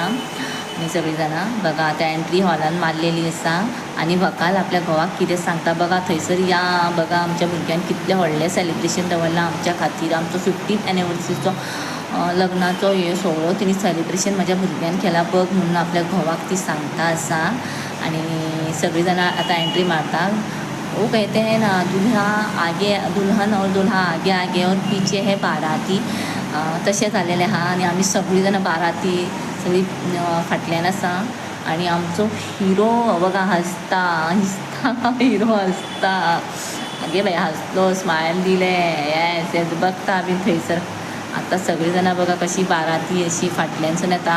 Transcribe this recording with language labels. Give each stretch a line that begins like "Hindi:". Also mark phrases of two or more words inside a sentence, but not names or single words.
Konkani: आनी सगळीं जाणां बघा आतां एंट्री हॉलान मारलेली आसा आनी व्हंकल आपल्या घोवाक कितें सांगता बघा. थंयसर या बघा आमच्या भुरग्यान कितलें व्हडलें सेलिब्रेशन दवरलां आमच्या खातीर. आमचो 15th एनिवर्सरीचो लग्नाचो हे सगळो तिणी सेलिब्रेशन म्हाज्या भुरग्यान केला बघ म्हणून आपल्या घोवाक ती सांगता आसा. आनी सगळीं जाणां आतां एंट्री मारता.
Hindi: वो कहते हैं ना दुल्हा आगे दुल्हन और दुल्हा आगे आगे और पीछे है बाराती,
Konkani: तशें जालेलें आहा. आनी आमी सगळीं जाणां बाराती सगळीं फाटल्यान आसा आनी आमचो हिरो बघा हसता हिरो हसता. आगे बाय हसलो, स्मायल दिले, येस बघता आमी थंयसर. आतां सगळीं जाणां बघा कशी बाराती अशी फाटल्यानसून येता.